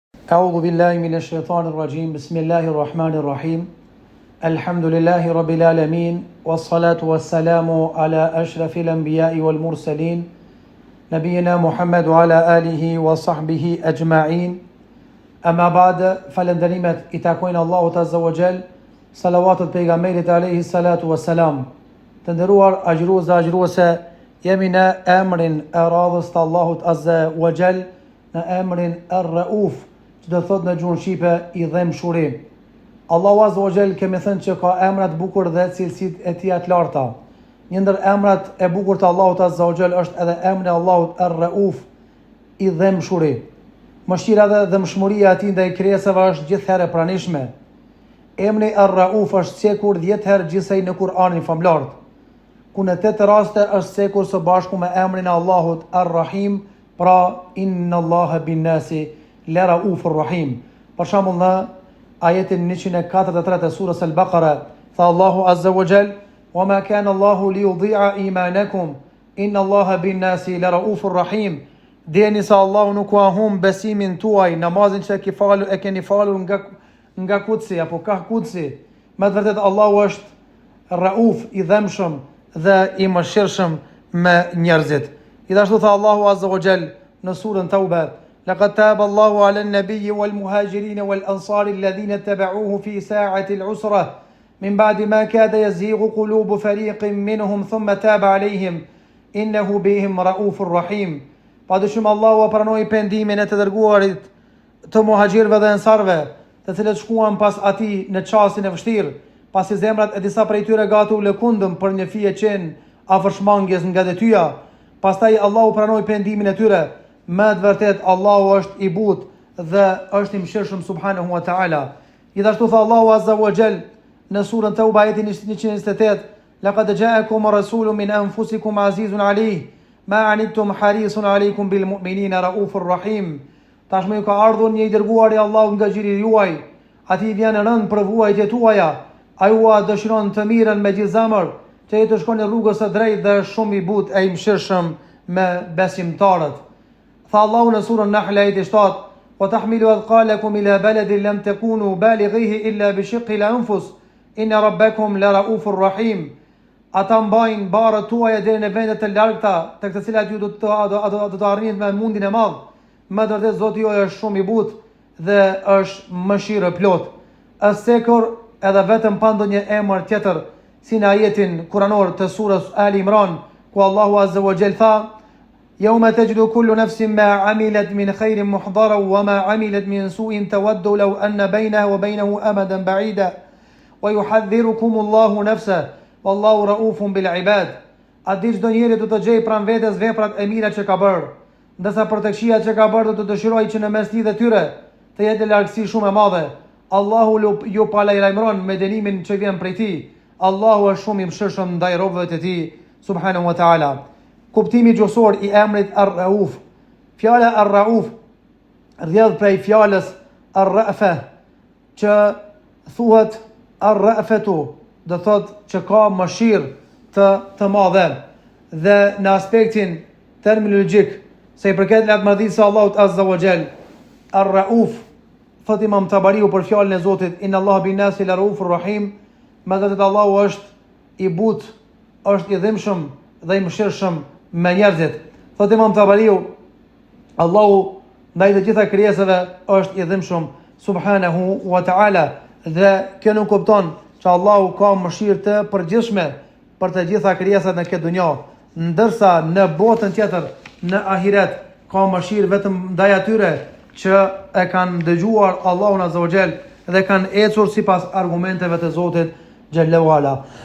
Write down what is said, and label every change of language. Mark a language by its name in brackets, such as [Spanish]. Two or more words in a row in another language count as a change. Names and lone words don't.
[Arabic] أعوذ بالله من الشيطان الرجيم بسم الله الرحمن الرحيم الحمد لله رب العالمين والصلاة والسلام على أشرف الأنبياء والمرسلين نبينا محمد وعلى آله وصحبه أجمعين أما بعد فلندريمت إتاكوين الله عز وجل صلوات البيغمبر عليه الصلاة والسلام تندروار أجروس يمنا أمر أراضست الله عز وجل أمر الرؤوف [Albanian] që do thot në gjuhën shqipe i dhemshuri. Allahu [Arabic] عز وجل [Albanian] kemi thënë që ka emra të bukur dhe cilësitë e tij të larta. Një ndër emrat e bukur të Allahut [Arabic] عز وجل [Albanian] është edhe emri i Allahut Ar-Rauf, i dhemshuri. Mëshira dhe dhemshmëria e tij ndaj krijesave është gjithherë e pranishme. Emri Ar-Rauf është cekur 10 herë gjithsej në Kur'anin famlar. Ku në 8 raste është cekur së bashku me emrin e Allahut Ar-Rahim, pra [Arabic] إن الله بالناس لرءوف رحيم. [Albanian] Për shembull në ajetin 143 të surës Al-Baqara, tha Allahu [Arabic] عز وجل: "وما كان الله ليضيع إيمانكم إن الله بالناس لرءوف رحيم." [Albanian] Dini se Allahu nuk ka humb besimin tuaj, namazin që e keni falur nga kutsi apo ka kutsi. Me të vërtetë Allahu është Rauf, i dhemshëm dhe i mëshirshëm me njerëzit. Gjithashtu tha Allahu [Arabic] عز وجل [Albanian] në surën Tauba: لقد تاب الله على النبي والمهاجرين والأنصار الذين اتبعوه في ساعة العسرة من بعد ما كاد يزيغ قلوب فريق منهم ثم تاب عليهم إنه بهم رؤوف رحيم. Padyshim Allahu pranoi pendimin e të dërguarit të muhaxhirëve dhe ansarëve, të cilët shkuan pas atij në çastin e vështirë, pasi zemrat e disa prej tyre gati u lëkundëm për një fije qenë afër shmangjes nga detyja. Pastaj Allahu pranoi pendimin e tyre. Me të vërtet Allahu është i butë dhe është i mëshirshëm [Arabic] سبحانه وتعالى. [Albanian] Gjithashtu tha Allahu [Arabic] عز وجل [Albanian] në surën Tauba ajetin 128: [Arabic] "لقد جاءكم رسول من أنفسكم عزيز عليه ما عنتم حريص عليكم بالمؤمنين رءوف رحيم." [Albanian] Tashmë ju ka ardhur një i dërguar i Allahut nga gjiri juaj, ati vjen rënd për vuajtjet tuaja, ai ua dëshiron të mirën me gjithë zemër, që ai të shkoni rrugës së drejtë dhe është shumë i butë e i mëshirshëm me besimtarët. Tha Allahu në surën Nahl ajeti 7: [Arabic] "وتحمل أثقالكم إلى بلد لم تكونوا بالغيه إلا بشق الأنفس إن ربكم لرءوف رحيم." [Albanian] Ata mbajnë barët tuaja deri në vende të largta, të të cilat ju do të arrini me mundin e madh. Me të vërtetë Zoti juaj është shumë i butë dhe është mëshirë plot. Është sekur edhe vetëm pa ndonjë emër tjetër, si në ajetin kuranor të surës Ali Imran, ku Allahu [Arabic] عز وجل [Albanian] tha: يوم تجد كل نفس ما عملت من خير محضرا وما عملت من سوء تود لو أن بينه وبينه أمدا بعيدا ويحذركم الله نفسه والله رؤوف بالعباد. Atë çdo njeri do të gjej pranë vetes veprat e mira që ka bërë, ndërsa për të këqijat që ka bërë do të dëshirojë që në mes tij dhe tyre të jetë largësi shumë e madhe. Allahu ju palajmëron me dënimin që vjen prej tij. Allahu është shumë i mëshirshëm ndaj robëve të tij [Arabic] سبحانه وتعالى. [Albanian] Kuptimi gjuhësor i emrit Ar-Rauf. Fjala Ar-Rauf rrjedh prej fjalës Ar-Rafa, që thuhet Ar-Rafatu, do thot që ka mëshirë të madhe. Dhe në aspektin terminologjik, se i përket latëmërdisë së Allahut [Arabic] عز وجل, [Albanian] Ar-Rauf, thot Imam Tabariu për fjalën e Zotit: [Arabic] "إن الله بالناس لرءوف رحيم." [Albanian] Me të vërtetë Allahu është i butë, është i dhimshëm dhe i mëshirshëm me njerëzit. Thot Imam Tabariu, Allahu ndaj të gjitha krijesave është i dhimshëm [Arabic] سبحانه وتعالى, [Albanian] dhe kjo nuk kupton që Allahu ka mëshirë të përgjithshme për të gjitha krijesat në këtë dunjë, ndërsa në botën tjetër, në ahiret, ka mëshirë vetëm ndaj atyre që e kanë dëgjuar Allahun [Arabic] عز وجل [Albanian] dhe kanë ecur sipas argumenteve të Zotit [Arabic] جل وعلا.